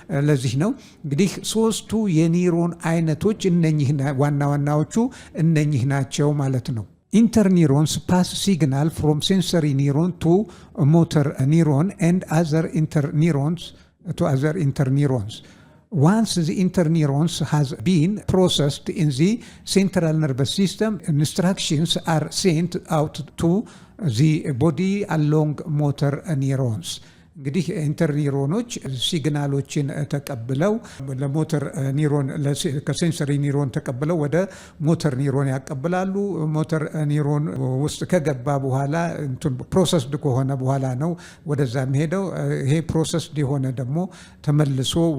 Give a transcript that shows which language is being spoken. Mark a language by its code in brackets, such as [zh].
[am] ለዚህ ነው። እንግዲህ ሶስቱ የኒውሮን አይነቶች እነኚህ ዋና ዋናዎቹ እነኚህ ናቸው ማለት ነው። [en] ኢንተርኒውሮንስ ፓስ ሲግናል ፍሮም ሴንሰሪ ኒውሮን ቱ ሞተር ኒውሮን ኤንድ አዘር ኢንተርኒውሮንስ. Once the interneurons has been processed in the central nervous system, instructions are sent out to the body along motor neurons. [am] እንግዲህ ኢንተርኒውሮኖች ሲግናሎችን ተቀብለው ለሞተር ኒውሮን ከሴንሰሪ ኒውሮን ተቀብለው ወደ ሞተር ኒውሮን ያቀብላሉ። ሞተር ኒውሮን ውስጥ ከገባ በኋላ ፕሮሰስድ ከሆነ በኋላ ነው ወደዛ የሚሄደው። ይሄ ፕሮሰስድ የሆነ ደግሞ ተመልሶ